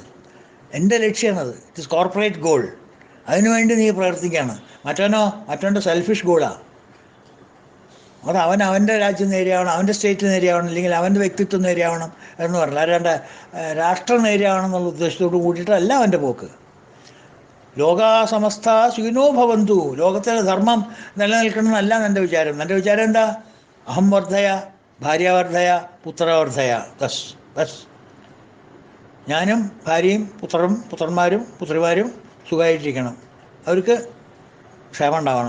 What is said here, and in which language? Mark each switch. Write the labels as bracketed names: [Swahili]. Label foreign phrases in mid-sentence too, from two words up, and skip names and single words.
[Malayalam] എൻ്റെ ലക്ഷ്യമാണത്. [English] It is corporate goal. [Malayalam] അതിനുവേണ്ടി നീ പ്രവർത്തിക്കുകയാണ്. മറ്റവൻ്റെ [English] selfish goalആണ്. [Malayalam] അത് അവൻ്റെ രാജ്യം നേരെയാവണം, അവൻ്റെ സ്റ്റേറ്റ് നേരെയാവണം, അല്ലെങ്കിൽ അവൻ്റെ വ്യക്തിത്വം നേരെയാവണം എന്ന് പറഞ്ഞാൽ അല്ലാണ്ട് രാഷ്ട്രം നേരെയാവണം എന്നുള്ള ഉദ്ദേശത്തോട് കൂടിയിട്ടല്ല അവൻ്റെ പോക്ക്. [Sanskrit] ലോകാ സമസ്ത സുഖിനോ ഭവന്തു. [Malayalam] ലോകത്തിലെ ധർമ്മം നിലനിൽക്കണമെന്നല്ല എൻ്റെ വിചാരം. എൻ്റെ വിചാരം എന്താ? [Sanskrit] അഹം വർദ്ധയ, ഭാര്യാവർദ്ധയ, പുത്രവർദ്ധയ. [Malayalam] ബസ് ഞാനും ഭാര്യയും പുത്രന്മാരും പുത്രിമാരും സുഖമായിട്ടിരിക്കണം, അവർക്ക് ക്ഷേമം ഉണ്ടാവണം.